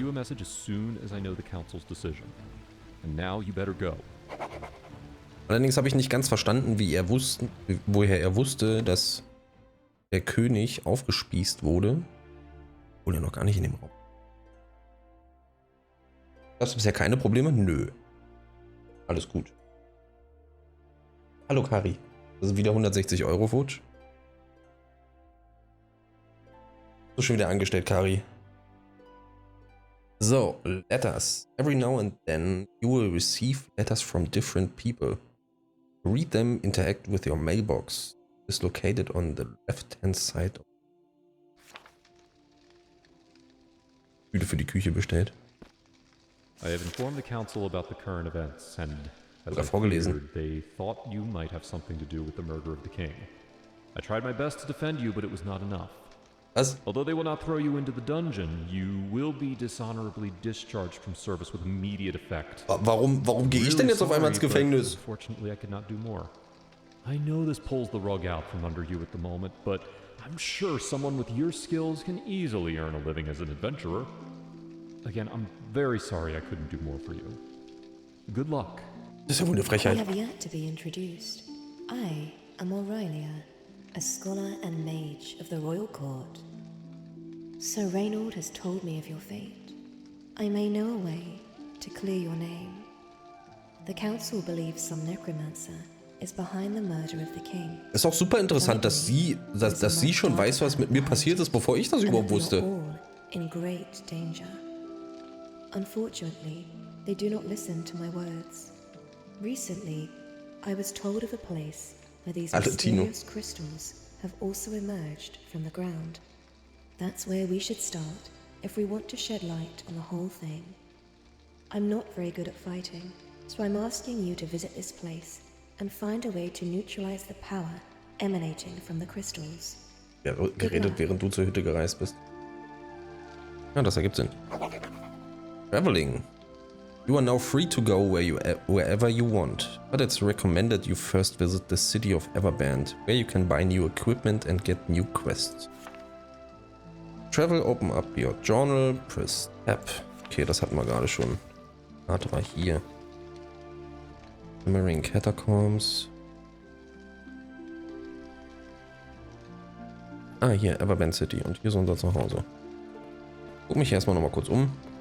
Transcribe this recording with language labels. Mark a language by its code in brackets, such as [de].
[en] you a message as soon as I know the council's decision. And now you better go. [de] Allerdings habe ich nicht ganz verstanden, woher er wusste, dass der König aufgespießt wurde. Obwohl er noch gar nicht in dem Raum. Gab es bisher keine Probleme? Nö. Alles gut. Hallo Kari. Das sind wieder 160 Euro futsch. So schon wieder angestellt, Kari. [en] So, letters. Every now and then you will receive letters from different people. Read them, interact with your mailbox. It is located on the left-hand side. [de] Müde für die Küche bestellt. [en] I have informed the council about the current events, and as I [de] vorgelesen. [en] feared, they thought you might have something to do with the murder of the king. I tried my best to defend you, but it was not enough. [de] Was? [en] Although they will not throw you into the dungeon, you will be dishonorably discharged from service with immediate effect. [de] Warum gehe ich denn jetzt auf einmal ins Gefängnis? [en] Unfortunately, I could not do more. I know this pulls the rug out from under you at the moment, but I'm sure someone with your skills can easily earn a living as an adventurer. Again, I'm very sorry I couldn't do more for you. Good luck. [de] Das ist ja wohl eine [en] We [de] Frechheit. [en] have yet to be introduced. I am Aurelia, a scholar and mage of the royal court. Sir Reynold has told me of your fate. I may know a way to clear your name. The council believes some necromancer is behind the murder of the king. [de] Ist auch super interessant, dass sie schon weiß, was mit mir passiert ist, bevor ich das überhaupt wusste. [en] All in great danger. Unfortunately, they do not listen to my words. Recently, I was told of a place where these mysterious crystals have also emerged from the ground. That's where we should start if we want to shed light on the whole thing. I'm not very good at fighting, so I'm asking you to visit this place and find a way to neutralize the power emanating from the crystals. [de] Ja, geredet, während du zur Hütte gereist bist. Ja, das ergibt Sinn. Traveling. [en] You are now free to go wherever you want, but it's recommended you first visit the city of Everband, where you can buy new equipment and get new quests. Travel, open up your journal, press Tab. [de] Okay, das hatten wir gerade schon. Warte mal hier. Marine Catacombs. Ah, hier, Everband City. Und hier ist unser Zuhause. Guck mich erstmal nochmal kurz um.